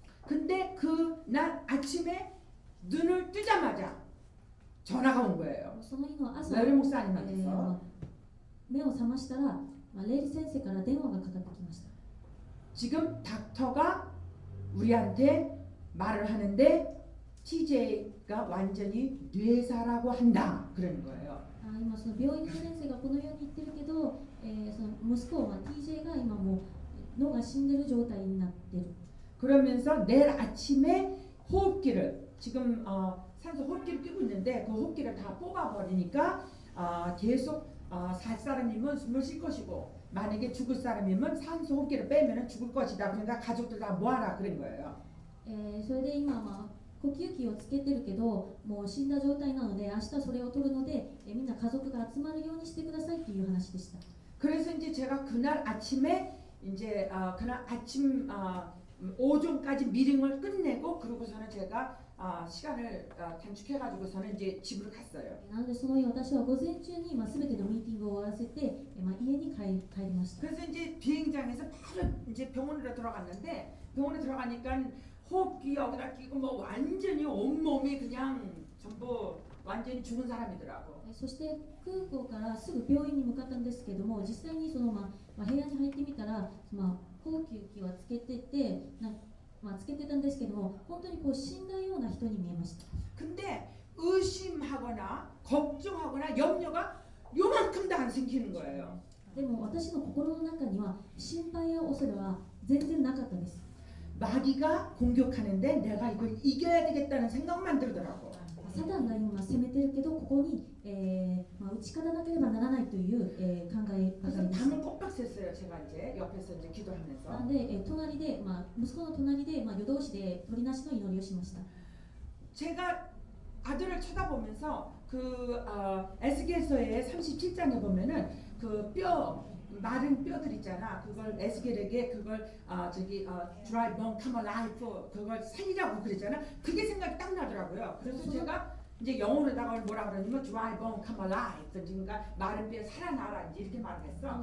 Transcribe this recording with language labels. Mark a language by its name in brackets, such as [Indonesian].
[Korean] 근데 그날 아침에 눈을 뜨자마자 전화가 온 거예요. [Japanese] その日の朝、 [Korean] 레리 목사님한테서 [Japanese] 目を覚ましたら、レイリ先生から電話がかかってきました。 [Korean] 지금 닥터가 우리한테 말을 하는데 TJ가 완전히 뇌사라고 한다 그러는 거예요. [Japanese] 今その病院の先生がこのように言ってるけど、その息子は TJ が今もう脳が死んでる状態になってる。 [Korean] 그러면서 내일 아침에 호흡기를 지금 산소 호흡기를 끼고 있는데 그 호흡기를 다 뽑아버리니까 계속 살 사람이면 숨을 쉴 것이고 만약에 죽을 사람이면 산소 호흡기를 빼면 죽을 것이다. 그러니까 가족들 다 모아라 그런 거예요. [Japanese] それで今呼吸器をつけてるけどもう死んだ状態なので明日それを取るので、みんな家族が集まるようにしてくださいという話でした。 [Korean] 그래서 이제 제가 그날 아침에 이제 그날 아침 오전까지 미팅을 끝내고 그러고서는 제가 시간을 단축해가지고서는 이제 집으로 갔어요. [Japanese] なのでその日私は午前中に全てのミーティングを終わらせて、家に帰りました。 [Korean] 그래서 이제 비행장에서 바로 이제 병원으로 들어갔는데 병원에 들어가니까 호흡기 여기다 끼고 뭐 완전히 온몸이 그냥 전부 완전히 죽은 사람이더라고. [Japanese] そして空港からすぐ病院に向かったんですけども、実際にその部屋に入ってみたら、呼吸器はつけてて、つけてたんですけども、本当にこう死んだような人に見えました。 [Korean] 근데 의심하거나 걱정하거나 염려가 요만큼도 안 생기는 거예요. [Japanese] でも私の心の中には心配や恐れは全然なかったです。 [Korean] 마귀가 공격하는데 내가 이걸 이겨야 되겠다는 생각만 들더라고. [Japanese] サタンが今攻めてるけど、ここに、打ち勝たなければならないという、考えばか [Korean] 그래서 [Japanese] りでした。 [Korean] 밤을 꼬박 샜어요. 제가 이제 옆에서 이제 기도하면서. [Japanese] なので、隣で、息子の隣で、夜通しで鳥なしの祈りをしました。 [Korean] 제가 아들을 쳐다보면서 그 에스겔서의 37장에 보면은 그 뼈 마른 뼈들 있잖아. 그걸 에스겔에게 그걸 [English] dry bone come alive [Korean] 그걸 살리라고 그랬잖아. 그게 생각이 딱 나더라고요. 그래서 제가 이제 영어로다가 뭐라 그러냐면 [English] dry bone come alive [Korean] 그러니까 마른 뼈 살아나라 이제 이렇게 말을 했어.